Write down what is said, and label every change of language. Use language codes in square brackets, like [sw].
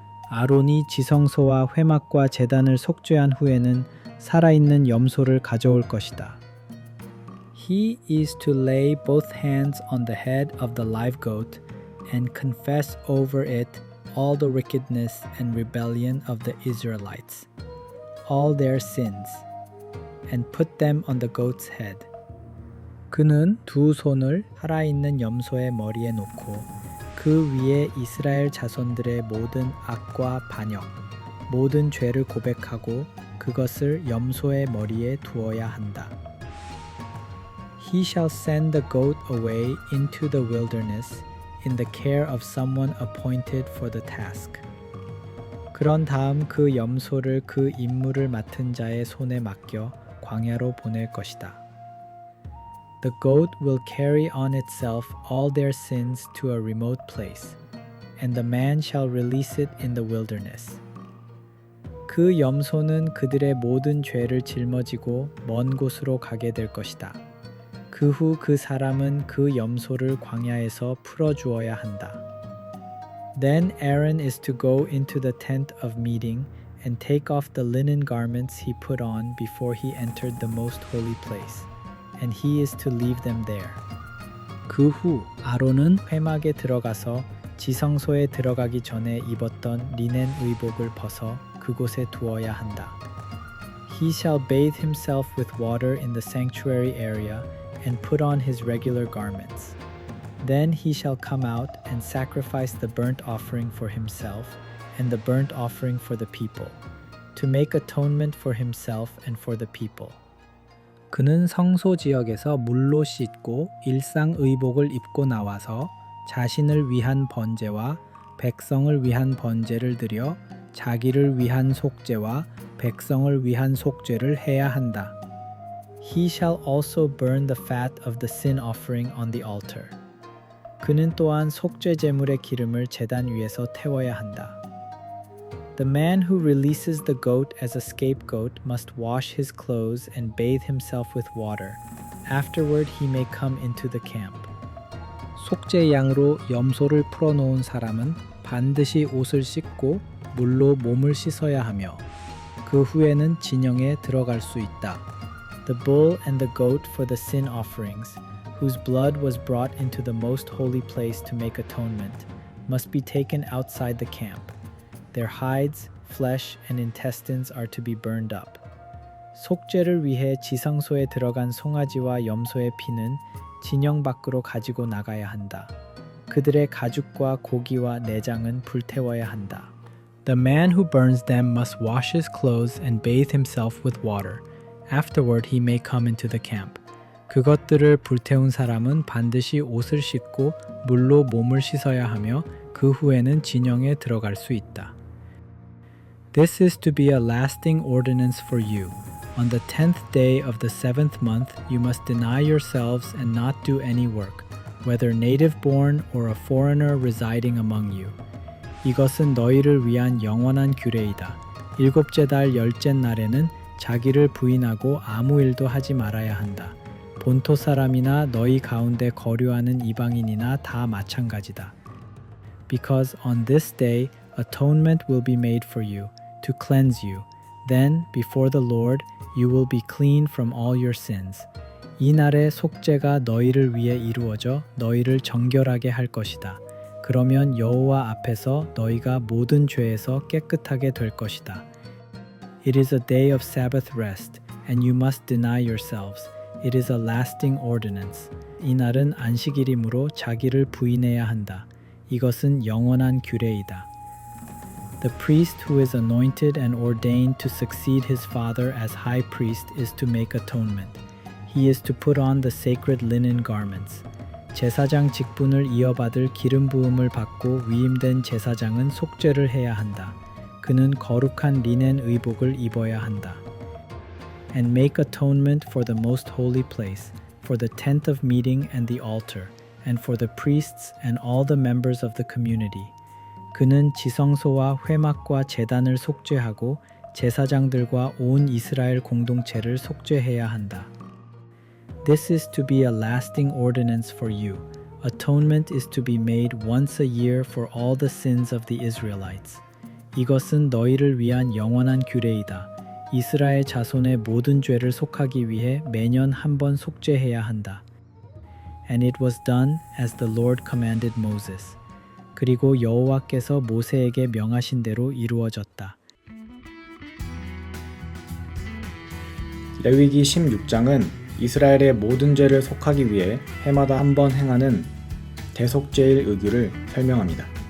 [ko] 아론이 지성소와 회막과 제단을 속죄한 후에는 살아있는 염소를 가져올 것이다. [en] He is to lay both hands on the head of the live goat and confess over it all the wickedness and rebellion of the Israelites, all their sins, and put them on the goat's head. [ko] 그는 두 손을 살아있는 염소의 머리에 놓고 그 위에 이스라엘 자손들의 모든 악과 반역, 모든 죄를 고백하고 그것을 염소의 머리에 두어야 한다. [en] He shall send the goat away into the wilderness in the care of someone appointed for the task. [ko] 그런 다음 그 염소를 그 임무를 맡은 자의 손에 맡겨 광야로 보낼 것이다. [en] The goat will carry on itself all their sins to a remote place, and the man shall release it in the wilderness. [ko] 그 염소는 그들의 모든 죄를 짊어지고 먼 곳으로 가게 될 것이다. 그 후 그 사람은 그 염소를 광야에서 풀어주어야 한다. [en] Then Aaron is to go into the tent of meeting and take off the linen garments he put on before he entered the most holy place, and he is to leave them there. [ko] 그 후 아론은 회막에 들어가서 지성소에 들어가기 전에 입었던 리넨 의복을 벗어 그곳에 두어야 한다. [en] He shall bathe himself with water in the sanctuary area and put on his regular garments. Then he shall come out and sacrifice the burnt offering for himself and the burnt offering for the people, to make atonement for himself and for the people. [ko] 그는 성소 지역에서 물로 씻고 일상 의복을 입고 나와서 자신을 위한 번제와 백성을 위한 번제를 드려 자기를 위한 속죄와 백성을 위한 속죄를 해야 한다. [en] He shall also burn the fat of the sin offering on the altar. [ko] 그는 또한 속죄 제물의 기름을 제단 위에서 태워야 한다. [en] The man who releases the goat as a scapegoat must wash his clothes and bathe himself with water. Afterward he may come into the camp. [ko] 속죄 양으로 염소를 풀어놓은 사람은 반드시 옷을 씻고 물로 몸을 씻어야 하며 그 후에는 진영에 들어갈 수 있다. [en] The bull and the goat for the sin offerings, whose blood was brought into the most holy place to make atonement, must be taken outside the camp. Their hides, flesh, and intestines are to be burned up. [ko] 속죄를 위해 지성소에 들어간 송아지와 염소의 피는 진영 밖으로 가지고 나가야 한다. 그들의 가죽과 고기와 내장은 불태워야 한다. [en] The man who burns them must wash his clothes and bathe himself with water. Afterward he may come into the camp. [ko] 그것들을 불태운 사람은 반드시 옷을 씻고 물로 몸을 씻어야 하며 그 후에는 진영에 들어갈 수 있다. [en] This is to be a lasting ordinance for you. On the 10th day of the 7th month you must deny yourselves and not do any work, whether native-born or a foreigner residing among you. [ko] 이것은 너희를 위한 영원한 규례이다. 일곱째 달 열째 날에는 자기를 부인하고 아무 일도 하지 말아야 한다. 본토 사람이나 너희 가운데 거류하는 이방인이나 다 마찬가지다. [en] Because on this day atonement will be made for you, to cleanse you. Then, before the Lord, you will be clean from all your sins. [ko] 이 날에 속죄가 너희를 위해 이루어져 너희를 정결하게 할 것이다. 그러면 여호와 앞에서 너희가 모든 죄에서 깨끗하게 될 것이다. [en] It is a day of Sabbath rest, and you must deny yourselves. It is a lasting ordinance. [ko] 이 날은 안식일이므로 자기를 부인해야 한다. 이것은 영원한 규례이다. [en] The priest who is anointed and ordained to succeed his father as high priest is to make atonement. He is to put on the sacred linen garments. [ko] 제사장 직분을 이어받을 기름 부음을 받고 위임된 제사장은 속죄를 해야 한다. 그는 거룩한 리넨 의복을 입어야 한다. [en] And make atonement for the most holy place, for the tent of meeting and the altar, and for the priests and all the members of the community. [ko] 그는 지성소와 회막과 제단을 속죄하고 제사장들과 온 이스라엘 공동체를 속죄해야 한다. [en] This is to be a lasting ordinance for you. Atonement is to be made once a year for all the sins of the Israelites. [ko] 이것은 너희를 위한 영원한 규례이다. 이스라엘 자손의 모든 죄를 속하기 위해 매년 한 번 속죄해야 한다. [en] And it was done as the Lord commanded Moses. [ko] 그리고 여호와께서 모세에게 명하신 대로 이루어졌다. 레위기 16장은 이스라엘의 모든 죄를 속하기 위해 해마다 한 번 행하는 대속죄일 의규를 설명합니다.